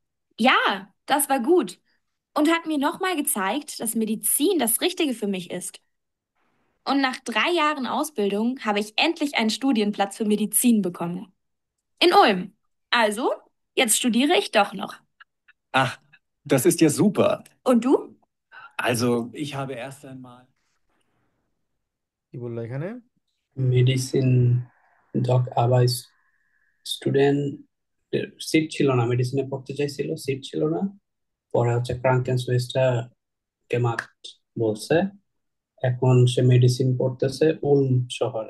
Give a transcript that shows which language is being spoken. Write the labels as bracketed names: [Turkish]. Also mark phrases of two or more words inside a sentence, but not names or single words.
[German] Ja, das war gut und hat mir nochmal gezeigt, dass Medizin das Richtige für mich ist. Und nach 3 Jahren Ausbildung habe ich endlich einen Studienplatz für Medizin bekommen. In Ulm. Also, jetzt studiere ich doch noch. Ach, das ist ja super. Und du? Also, ich habe erst einmal. [Bangla] কি বললো এখানে? মেডিসিন আবার [English] student seat [Bangla] ছিল না, মেডিসিনে পড়তে চাইছিল, সিট ছিল না। পরে হচ্ছে ক্রাঙ্কেন সুইচটা কেমাত বলছে, এখন সে মেডিসিন পড়তেছে উলম শহরে।